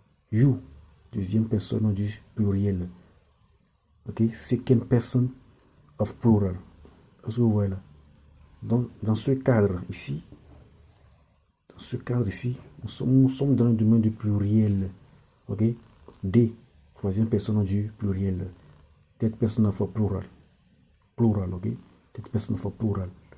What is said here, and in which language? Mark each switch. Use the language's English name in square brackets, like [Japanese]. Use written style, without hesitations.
[French] You, deuxième personne du pluriel. Ok? [English] Second person of plural. [French] Est-ce que vous voyez là? Donc, dans ce cadre ici, nous sommes dans le domaine du pluriel. Ok? D, troisième personne du pluriel. [English] Third person of a plural. Plural, ok? Third person of a plural.